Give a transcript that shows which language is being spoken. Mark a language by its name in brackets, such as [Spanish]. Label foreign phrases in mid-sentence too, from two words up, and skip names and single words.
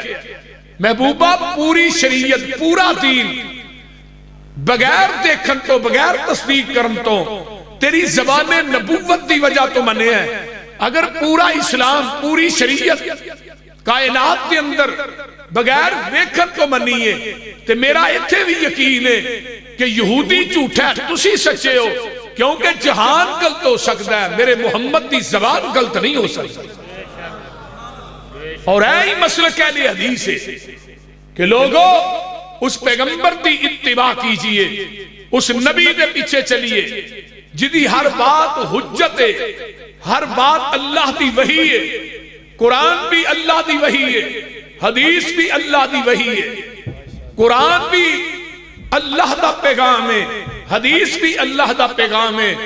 [Punjabi] محبوبہ پوری شریعت پورا دین بغیر دیکھن تو بغیر تصدیق کرن تو تیری زبان نبوت دی وجہ تو منے ہے۔ اگر پورا اسلام پوری شریعت کائنات کے اندر بغیر ویکھن تو منیے تے میرا ایتھے بھی یقین ہے کہ یہودی جھوٹا ہے تسی سچے ہو، [Urdu] کیونکہ جہان غلط ہو سکتا ہے، [Punjabi] میرے محمد دی زبان غلط نہیں ہو سکتا۔ اور ہی مسلک اہل حدیث ہے کہ لوگوں اس پیغمبر دی اتباع کیجئے، اس نبی دے پیچھے چلیے جدی ہر بات حجت ہے، ہر بات اللہ دی وحی ہے، قرآن بھی اللہ دی وحی ہے، حدیث بھی اللہ دی وحی ہے، قرآن بھی اللہ دا پیغام ہے، حدیث بھی اللہ دا پیغام ہے۔